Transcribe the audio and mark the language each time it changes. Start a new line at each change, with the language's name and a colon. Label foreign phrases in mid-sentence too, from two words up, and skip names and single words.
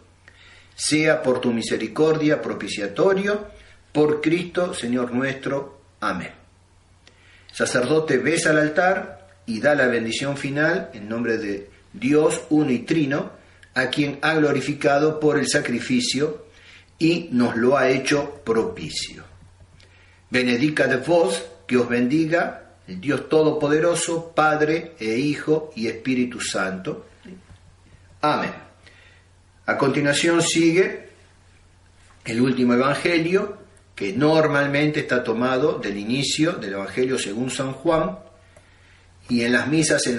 Spanish: Sea por tu misericordia propiciatorio, por Cristo Señor nuestro. Amén. El sacerdote besa al altar y da la bendición final en nombre de Dios uno y trino, a quien ha glorificado por el sacrificio y nos lo ha hecho propicio.
Latin: Benedicat vos,
Spanish: que os bendiga el Dios Todopoderoso, Padre e Hijo y Espíritu Santo. Amén. A continuación sigue el último evangelio, que normalmente está tomado del inicio del Evangelio según San Juan, y en las misas en